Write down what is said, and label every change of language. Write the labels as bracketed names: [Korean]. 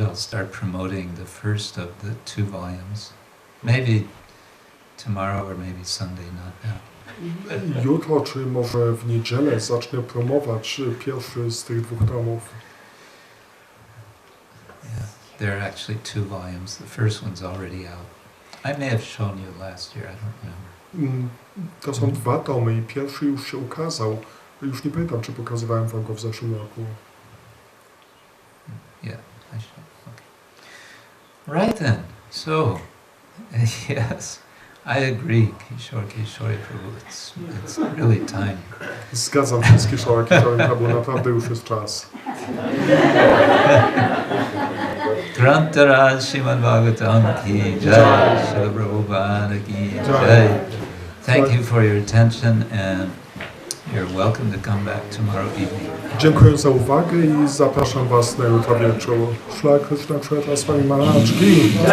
[English] I'll start promoting the first of the 2 volumes. Maybe tomorrow or maybe Sunday, not now. [Polish] Jutro, czy może w niedzielę zacznę promować pierwszy z tych 2 tomów. [English] Yeah, there are actually 2 volumes. The first one's already out. I may have shown you last year, I don't remember. [Polish] To są 2 tomy i pierwszy już się ukazał. Już nie pamiętam, czy pokazywałem wam go w zeszłym roku. [English] Yeah, I should. Okay. Right then. So, yes, I agree, Kishore Prabhu. It's really time. [Polish] Zgadzam się z Kishore Prabhu, naprawdę już jest czas. [Hindi] Grantara Srimad-Bhagavatam ki jai, Srila Prabhupada ki jai. [English] Thank you for your attention and You're welcome to come back tomorrow evening. [Polish] Dziękuję za uwagę i zapraszam Was na jutro wieczór. Shri Krishna Kshetra Swami Maharaj Ki.